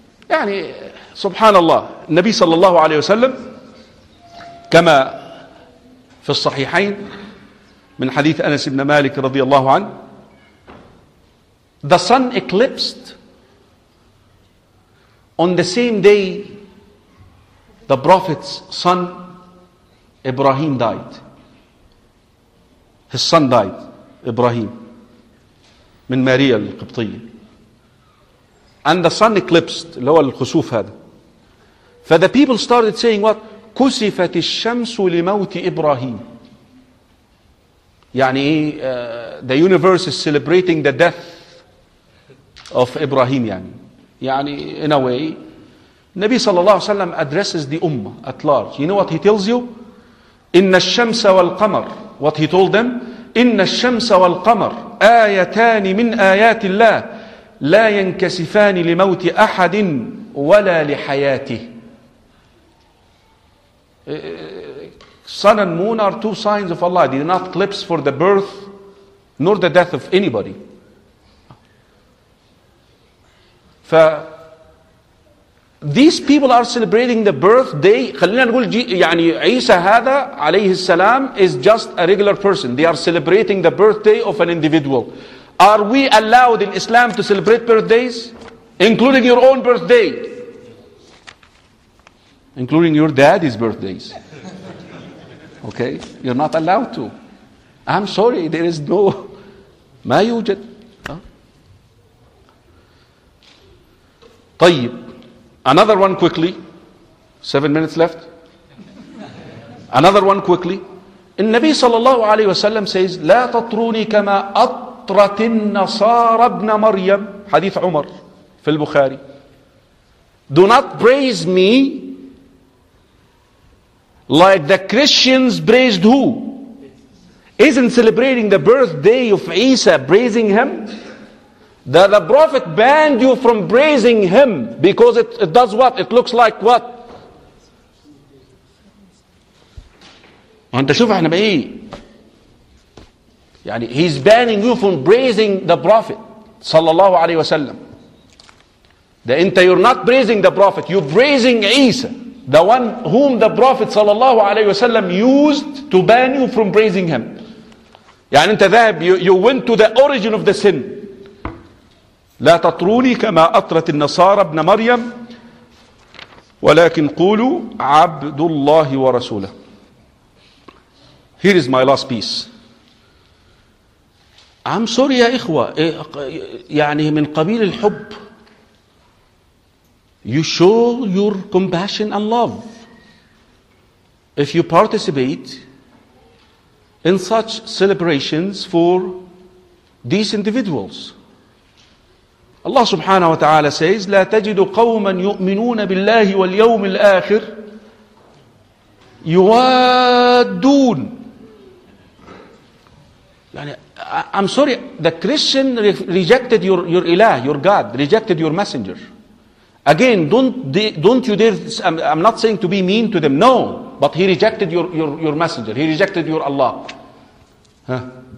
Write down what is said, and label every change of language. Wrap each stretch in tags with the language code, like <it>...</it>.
<ar>يعني سبحان الله, النبي صلى الله عليه وسلم كما في الصحيحين من حديث أنس بن مالك رضي الله عنه,</ar> <en>the sun eclipsed On the same day, the Prophet's son, Ibrahim, died. His son died, Ibrahim,</en> <ar>من ماريا القبطية.</ar> <en>And the sun eclipsed,</en> <ar>اللي هو الخسوف هذا.</ar> <en>For the people started saying what?</en> <ar>كسفت الشمس لموت إبراهيم.</ar> <en>يعني the universe is celebrating the death of Ibrahim. يعني in a way,</en> <ar>النبي صلى الله عليه وسلم</ar> <en>addresses the ummah at large. You know what he tells you?</en> <ar>إن الشمس والقمر.</ar> <en>What he told them?</en> <ar>إن الشمس والقمر آيتان من آيات الله لا ينكسفان لموت أحد ولا لحياته.</ar> <en>Sun and moon are two signs of Allah. They do not eclipse for the birth nor the death of anybody. These people are celebrating the birthday.</en> <ar>خلينا نقول يعني عيسى هذا عليه السلام</ar> <en>is just a regular person. They are celebrating the birthday of an individual. Are we allowed in Islam to celebrate birthdays? Including your own birthday. Including your daddy's birthdays. Okay? You're not allowed to. I'm sorry, there is no...</en> <ar>ما يوجد. طيب.</ar> <en>Another one quickly. 7 minutes left. Another one quickly.</en> <ar>النبي صلى الله عليه وسلم</ar> <en>says,</en> <ar>لا تطروني كما أطرت النصارى ابن مريم. حديث عمر في البخاري.</ar> <en>Do not praise me like the Christians praised who? Isn't celebrating the birthday of Isa praising him? That the Prophet banned you from praising him because it does what? It looks like what?</en> <ar>أنت شوف إحنا بإيه؟ يعني</ar> <en>he's banning you from praising the</en> <ar>Prophet صلى الله عليه وسلم.</ar> <en>That أنت you're not praising the Prophet, you're praising Isa, the one whom the Prophet</en> <ar>صلى الله عليه وسلم</ar> <en>used to ban you from praising him.</en> <ar>يعني أنت ذهب</ar> <en>you went to the origin of the sin.</en> <ar>لا تطروني كما أطرت النصارى ابن مريم ولكن قولوا عبد الله ورسوله.</ar> <en>Here is my last piece. I'm sorry</en> <ar>يا إخوة, يعني من قبيل الحب.</ar> <en>You show your compassion and love if you participate in such celebrations for these individuals. Allah subhanahu wa ta'ala says,</en> <ar>لا تجد قوما يؤمنون بالله واليوم الآخر يوادون.</ar> <en>يعني I'm sorry, the Christian rejected your Allah, your God, rejected your messenger. Again, don't you dare, I'm not saying to be mean to them, no, but he rejected your messenger, he rejected your Allah.</en>